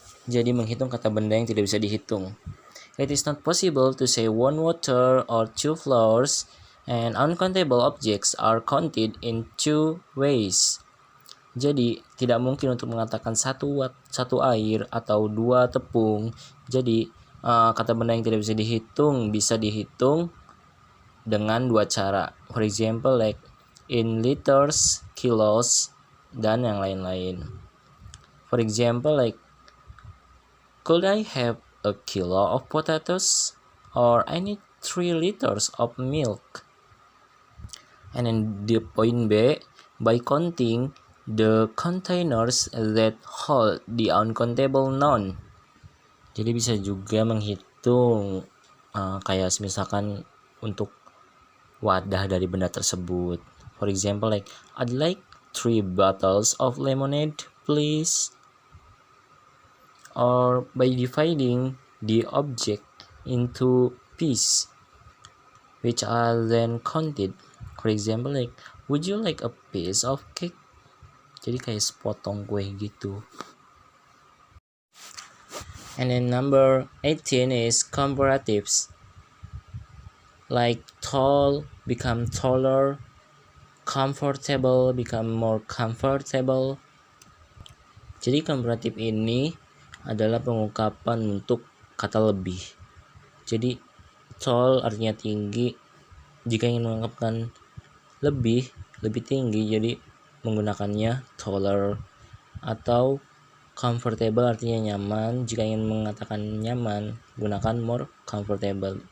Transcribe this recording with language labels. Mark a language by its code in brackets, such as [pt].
[id] Jadi menghitung kata benda yang tidak bisa dihitung. [en] It is not possible to say one water or two flowers, and uncountable objects are counted in two ways. [id] Jadi tidak mungkin untuk mengatakan satu air atau dua tepung. Jadi kata benda yang tidak bisa dihitung dengan dua cara. [en] For example, like in liters, kilos, [id] dan yang lain-lain. [en] For example, like could I have a kilo of potatoes? Or I need 3 liters of milk. And then the point B, by counting the containers that hold the uncountable noun. [id] Jadi bisa juga menghitung kayak misalkan untuk wadah dari benda tersebut. [en] For example, like I'd like 3 bottles of lemonade, please. Or by dividing the object into pieces, which are then counted. For example, like would you like a piece of cake? [id] Jadi kayak sepotong kue gitu. [en] And then number 18 is comparatives. Like tall become taller, comfortable become more comfortable. [id] Jadi comparative ini adalah pengungkapan untuk kata lebih. Jadi tall artinya tinggi. Jika ingin mengungkapkan lebih tinggi, jadi menggunakannya taller. Atau comfortable artinya nyaman. Jika ingin mengatakan nyaman, gunakan more comfortable.